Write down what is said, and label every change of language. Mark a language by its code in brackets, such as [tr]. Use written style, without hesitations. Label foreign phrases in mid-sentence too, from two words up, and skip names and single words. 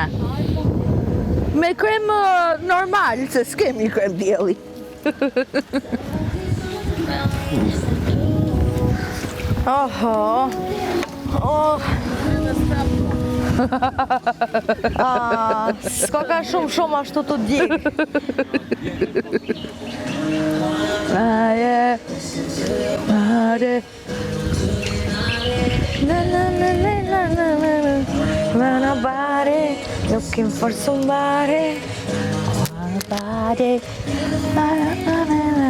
[sq] Me krem normal, se s'kemi krem dielli. Oho. Oh. S'ka ka shumë ashtu të djek. Aje, aje. Na na na na na na na na. [en] When nobody looking for somebody. Nobody, na na na na.